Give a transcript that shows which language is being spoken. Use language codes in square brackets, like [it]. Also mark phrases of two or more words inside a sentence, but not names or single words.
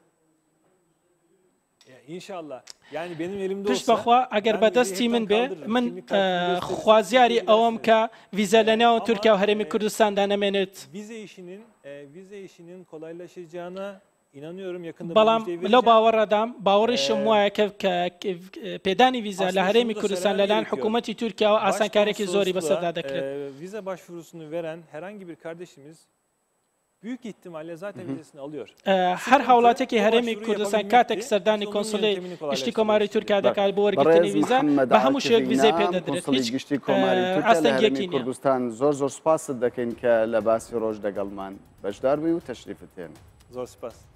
[ckb] پشت بەخوا ئەگەر بەدەستی من بێ من خوازیاری ئەوەم کە ویزە لە نێوان تورکیا و هەرێمی کوردستاندا نەمێنێت بەڵام لەو باوەڕەدام باوەڕیشم وایە کە پێدانی ویزە لە هەرێمی کوردستان لەلایەن حکوومەتی تورکیا و ئاسانکارێکی زۆری بەسەردا دەکرێت. [tr] Vize başvurusunu veren herhangi bir kardeşimiz büyük ihtimalle zaten vizesini alıyor. [ckb] هەر هاوڵاتێکی هەرێمی کوردستان کاتێک سەردانی کۆنسڵی گشتی کۆماری تورکیا دەکات بۆ وەرگرتنی ویزە بە هەموو شێوەیەک ویزەی پێدەدرێت. هیچ گشتی کۆماری تورکیا کوردستان زۆر زۆر سپاست دەکەین کە لە باسی ڕۆژ دەگەڵمان بەشدار بووی و تەشریفت هێن. زۆر سپاس.